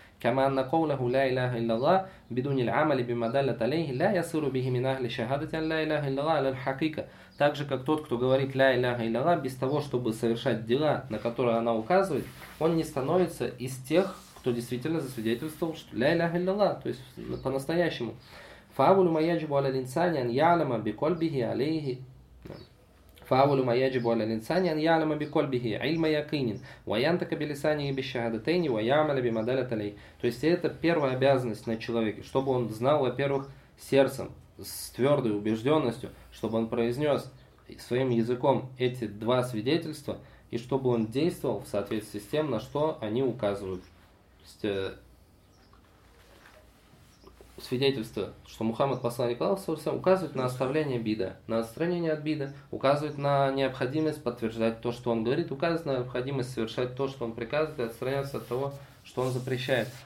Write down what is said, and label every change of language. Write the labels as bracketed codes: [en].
[ar] كَمَا أَنَّ قَوْلَهُ لَا إِلَهَ إِلَّا اللَّهُ بِدُونِ الْعَمَلِ بِمَا دَلَّتْ عَلَيْهِ لَا يَصِيرُ بِهِ مِنْ أَهْلِ شَهَادَةٍ لَا إِلَهَ إِلَّا اللَّهُ عَلَى الْحَقِيقَةِ [ru] Так же, как тот, кто говорит «Ля Иляха Илляла» без того, чтобы совершать дела, на которые она указывает, он не становится из тех, кто действительно засвидетельствовал, что «Ля Иляха Илляла», то есть по-настоящему. [ar] فَأَوَّلُ مَا يَجِبُ عَلَى الْإِنْسَانِ أَنْ يَعْلَمَ بِقَلْبِهِ عَلَيْهِ فأول ما يجب على الإنسان أن يعلم بقلبه علم يقين وينطق بلسانه بالشهادتين ويعمل بما دلت عليه. [ru] То есть это первая обязанность на человеке, чтобы он знал, во-первых, сердцем, с твердой убежденностью, чтобы он произнес своим языком эти два свидетельства, и чтобы он действовал в соответствии с тем, на что они указывают. То есть, свидетельство, что Мухаммад, посланник Аллаха, указывает на оставление бида, на отстранение от бида, указывает на необходимость подтверждать то, что он говорит, указывает на необходимость совершать то, что он приказывает, и отстраняться от того, что он запрещает.